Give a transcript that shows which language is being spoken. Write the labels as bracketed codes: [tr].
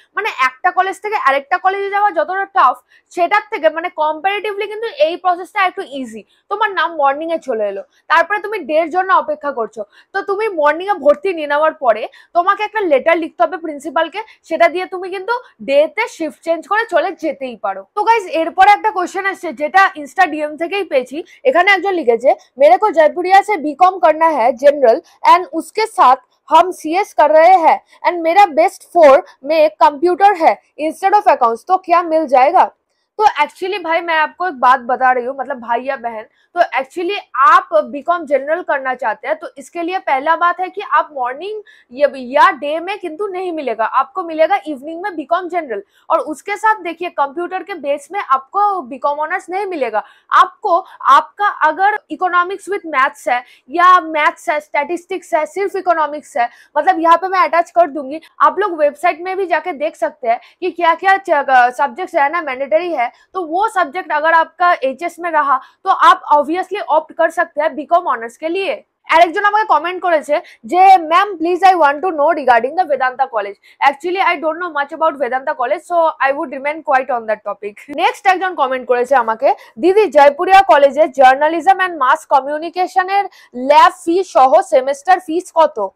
[bn] মানে একটা কলেজ থেকে আরেকটা কলেজে যাওয়া যতটা টাফ, সেটার থেকে মানে কম্পারেটিভলি কিন্তু এই প্রসেসটা একটু ইজি। তোমার নাম মর্নিং এ চলে এলো, তারপরে তুমি ডের জন্য অপেক্ষা করছো। তো তুমি মর্নিং এ ভর্তি নিয়ে নেওয়ার পরে তোমাকে একটা লেটার লিখতে হবে প্রিন্সিপালকে, সেটা দিয়ে তুমি কিন্তু ডে তে শিফট চেঞ্জ করে চলে যেতেই পারো। তো গাইজ, এরপরে একটা কোশ্চেন আসছে, যেটা ইনস্টা ডিএম থেকেই পেয়েছি। এখানে একজন লিখেছে, [hi] मेरे को जयपुरिया से बीकॉम करना है जनरल एंड उसके साथ हम सीएस कर रहे हैं एंड मेरा बेस्ट 4 में कंप्यूटर है इंस्टेड ऑफ अकाउंट्स, तो क्या मिल जाएगा? तो एक्चुअली भाई, मैं आपको एक बात बता रही हूँ, मतलब भाई या बहन, तो एक्चुअली आप बीकॉम जनरल करना चाहते हैं तो इसके लिए पहला बात है कि आप मॉर्निंग या डे में किंतु नहीं मिलेगा, आपको मिलेगा इवनिंग में बीकॉम जनरल। और उसके साथ देखिए, कंप्यूटर के बेस में आपको बीकॉम ऑनर्स नहीं मिलेगा। आपको आपका अगर इकोनॉमिक्स विद मैथ्स है या मैथ्स है, स्टैटिस्टिक्स है, सिर्फ इकोनॉमिक्स है, मतलब यहाँ पे मैं अटैच कर दूंगी, आप लोग वेबसाइट में भी जाके देख सकते हैं कि क्या क्या सब्जेक्ट्स है ना मैंडेटरी है। तो वो सब्जेक्ट अगर आपका एचएस में रहा तो आप ऑब्वियसली ऑप्ट कर सकते हैं बीकॉम ऑनर्स के लिए। [bn] আরেকজন আমাকে কমেন্ট করেছে যে [en] Ma'am please I want to know regarding the Vedanta college. Actually I don't know much about Vedanta college, so I would remain quiet on that topic. [bn] Next একজন কমেন্ট করেছে আমাকে, দিদি জয়পুরিয়া কলেজে জার্নালিজম এন্ড মাস কমিউনিকেশনের ল্যাব ফি সহ সেমেস্টার ফিস কত?